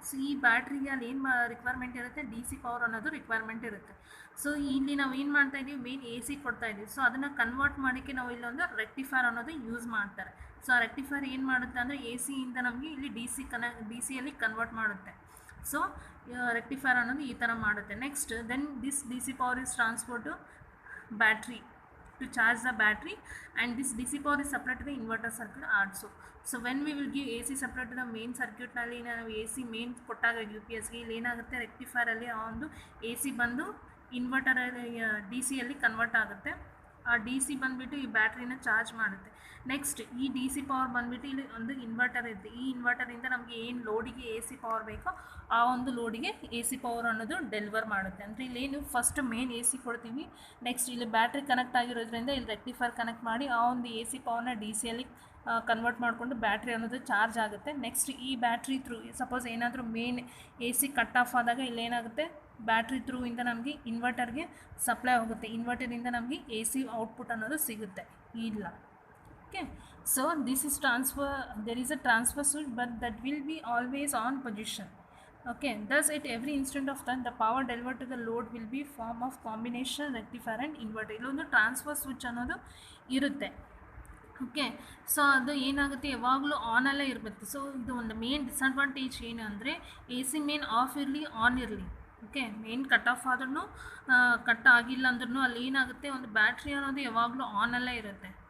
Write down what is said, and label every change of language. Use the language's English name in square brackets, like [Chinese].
[Kannada] So ಈ ಬ್ಯಾಟ್ರಿಗೆ ಅಲ್ಲಿ ಏನು ರಿಕ್ವೈರ್ಮೆಂಟ್ ಇರುತ್ತೆ, ಡಿ ಸಿ ಪವರ್ ಅನ್ನೋದು ರಿಕ್ವೈರ್ಮೆಂಟ್ ಇರುತ್ತೆ. ಸೊ ಇಲ್ಲಿ ನಾವು ಏನು ಮಾಡ್ತಾ ಇದ್ದೀವಿ, ಮೇನ್ ಎ ಸಿ ಕೊಡ್ತಾ ಇದ್ದೀವಿ. ಸೊ ಅದನ್ನು ಕನ್ವರ್ಟ್ ಮಾಡೋಕ್ಕೆ ನಾವು ಇಲ್ಲೊಂದು ರೆಕ್ಟಿಫೈರ್ ಅನ್ನೋದು ಯೂಸ್ ಮಾಡ್ತಾರೆ. ಸೊ ಆ ರೆಕ್ಟಿಫೈರ್ ಏನು ಮಾಡುತ್ತೆ ಅಂದರೆ ಎ ಸಿಯಿಂದ ನಮಗೆ ಇಲ್ಲಿ ಡಿ ಸಿಯಲ್ಲಿ ಕನ್ವರ್ಟ್ ಮಾಡುತ್ತೆ. ಸೊ ರೆಕ್ಟಿಫೈರ್ ಅನ್ನೋದು ಈ ಥರ ಮಾಡುತ್ತೆ. [English] Next then this D C power is transfer to battery to charge the battery, and this DC power is supplied to the inverter circuit also. So when we will give AC supply to the main circuit [Kannada] ನಲ್ಲಿ ನಾವು A C main ಕೊಟ್ಟಾಗ U P ಎಸ್ಗೆ ಇಲ್ಲಿ ಏನಾಗುತ್ತೆ, ರೆಕ್ಟಿಫೈರಲ್ಲಿ ಆ ಒಂದು A C ಬಂದು inverter D ಸಿಯಲ್ಲಿ ಕನ್ವರ್ಟ್ ಆಗುತ್ತೆ. ಆ ಡಿ ಸಿ ಬಂದುಬಿಟ್ಟು ಈ ಬ್ಯಾಟ್ರಿನ ಚಾರ್ಜ್ ಮಾಡುತ್ತೆ. ನೆಕ್ಸ್ಟ್ ಈ ಡಿ ಸಿ ಪವರ್ ಬಂದುಬಿಟ್ಟು ಇಲ್ಲಿ ಒಂದು ಇನ್ವರ್ಟರ್ ಇರುತ್ತೆ. ಈ ಇನ್ವರ್ಟರಿಂದ ನಮಗೆ ಏನು ಲೋಡಿಗೆ ಎ ಸಿ ಪವರ್ ಬೇಕೋ ಆ ಒಂದು ಲೋಡಿಗೆ ಎ ಸಿ ಪವರ್ ಅನ್ನೋದು ಡೆಲಿವರ್ ಮಾಡುತ್ತೆ. ಅಂದರೆ ಇಲ್ಲೇನು ಫಸ್ಟ್ ಮೇನ್ ಎ ಸಿ ಕೊಡ್ತೀವಿ, ನೆಕ್ಸ್ಟ್ ಇಲ್ಲಿ ಬ್ಯಾಟ್ರಿ ಕನೆಕ್ಟ್ ಆಗಿರೋದ್ರಿಂದ ಇಲ್ಲಿ ರೆಕ್ಟಿಫೈರ್ ಕನೆಕ್ಟ್ ಮಾಡಿ ಆ ಒಂದು ಎ ಸಿ ಪವರ್ನ ಡಿ ಸಿಯಲ್ಲಿ ಕನ್ವರ್ಟ್ ಮಾಡಿಕೊಂಡು ಬ್ಯಾಟ್ರಿ ಅನ್ನೋದು ಚಾರ್ಜ್ ಆಗುತ್ತೆ. ನೆಕ್ಸ್ಟ್ ಈ ಬ್ಯಾಟ್ರಿ ಥ್ರೂ ಸಪೋಸ್ ಏನಾದರೂ main A C cut off ಆದಾಗ ಇಲ್ಲೇನಾಗುತ್ತೆ, ಬ್ಯಾಟ್ರಿ ಥ್ರೂ ಇಂದ ನಮಗೆ ಇನ್ವರ್ಟರ್ಗೆ ಸಪ್ಲೈ ಹೋಗುತ್ತೆ. ಇನ್ವರ್ಟರಿಂದ ನಮಗೆ ಎ ಸಿ ಔಟ್ಪುಟ್ ಅನ್ನೋದು ಸಿಗುತ್ತೆ ಇಲ್ಲ. [English] Okay, so this is transfer, there is a transfer switch but that will be always on position. Okay, thus at every instant of time the power delivered to the load will be form of combination rectifier and inverter. [Kannada] ಇಲ್ಲೊಂದು transfer switch ಅನ್ನೋದು ಇರುತ್ತೆ. Okay, so ಅದು ಏನಾಗುತ್ತೆ, ಯಾವಾಗಲೂ ಆನಲ್ಲೇ ಇರಬೇಕು. So ಇದು ಒಂದು main disadvantage ಏನು ಅಂದರೆ ಎ ಸಿ ಮೇನ್ ಆಫ್ ಇರಲಿ ಆನ್ ಇರಲಿ, ಓಕೆ, ಮೇನ್ ಕಟ್ ಆಫ್ ಆದ್ರೂ ಕಟ್ ಆಗಿಲ್ಲ ಅಂದ್ರೂ ಅಲ್ಲಿ ಏನಾಗುತ್ತೆ, ಒಂದು ಬ್ಯಾಟ್ರಿ ಅನ್ನೋದು ಯಾವಾಗಲೂ ಆನಲ್ಲೇ ಇರುತ್ತೆ.